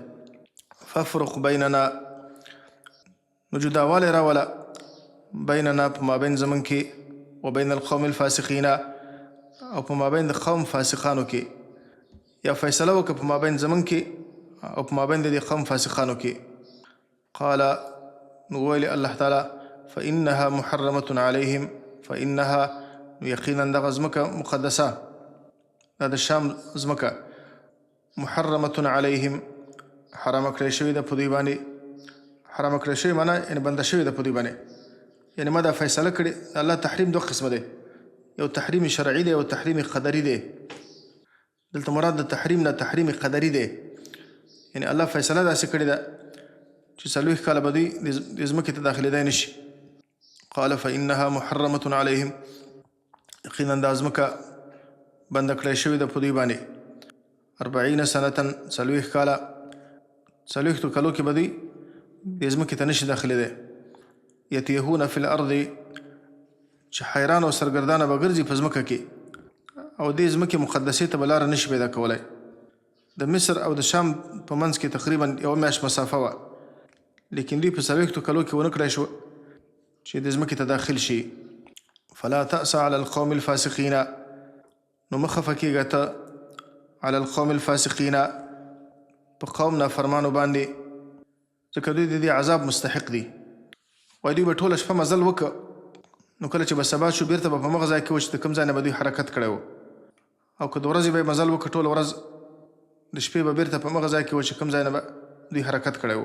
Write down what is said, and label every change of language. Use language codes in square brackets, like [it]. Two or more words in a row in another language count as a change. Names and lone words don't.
[ar] فافرق بیننا، [ps] نو جداوالی راوله بیننا په مابین زمون کې [ar] و بین القوم الفاسقین [ps] او په مابین د قوم فاسقانو کې، یا فیصله وکړه په مابین زمون کې او په مابین د دې قوم فاسقانو کې. قال، نو ویلی الله تعالی [ar] فإنها محرمة علیهم، [ps] فإنها یقینا دغه ځمکه مقدسه، دا د شام ځمکه، [ar] محرمة علیهم [ps] حرام کړی شوې ده په دوی باندې. حرام کړی شوې معنا یعنې بنده شوې ده په دوی باندې، یعنې ما دا فیصله کړې. الله تحریم دوه قسمه دی، یو [ar] تحریم شرعي [ps] دی او [ar] تحریم قدري [ps] دی. دلته مراد د تحریم نه [ar] تحریم قدري [ps] دی، یعنې الله فیصله داسې کړې ده چې 40 کاله به دوی د ځمکې ته داخلېدی نه شي. [ar] قال فإنها محرمة علیهم، [ps] یقینا دا ځمکه بنده کړی شوې ده په دوی باندې. 40 سنة، 40 کاله، 40 کالو کې به دوی د ځمکې ته نه شي داخلېدی. [ar] یتیهون فی الارض، [ps] چې حیران او سرګردانه به ګرځي په ځمکه کې، او دې ځمکې مقدسې ته به لاره نه شي پیدا کولی. د مصر او د شام په منځ کې تقریبا 1 میاشت مسافه وه، لیکن دوی په 40 کالو کې ونه کړی شو چې د ځمکې ته داخل شي. [ar] فلا تأس علی القوم الفاسقین، [ps] نو مه خفه کېږه ته [ar] علی القوم الفاسقین [ps] په قوم نافرمانو باندې، ځکه دوی د دې عذاب مستحق دي. وایي دوی به ټوله شپه مزل وکړه، نو کله چې به سبا شو بیرته به په مغه ځای کې و چې د کوم ځای نه به دوی حرکت کړی و، او که د ورځې به یې مزل وکړه ټوله ورځ، د شپې به بیرته په مغه ځای کې و چې کوم ځای نه به دوی حرکت کړی و.